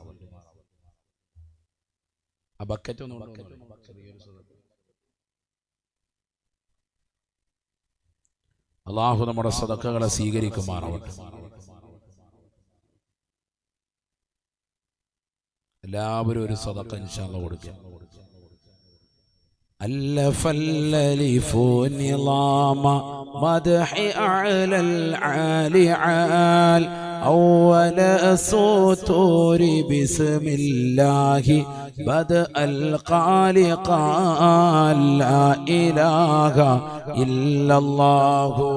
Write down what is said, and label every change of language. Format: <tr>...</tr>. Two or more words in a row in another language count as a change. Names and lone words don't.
<ml>ആ ബക്കറ്റ് ഒന്ന് അള്ളാഹു നമ്മുടെ സദഖകളെ സ്വീകരിക്കുമാറാവട്ടെ. എല്ലാവരും ഒരു സദഖ</ml> <ar>إن شاء الله</ar> <ml>കൊടുക്കുക.</ml> <ar>ألف الألف نظام مدح أعلى العالي عال أول سطور بسم الله بدأ القال قال لا إله إلا الله</ar>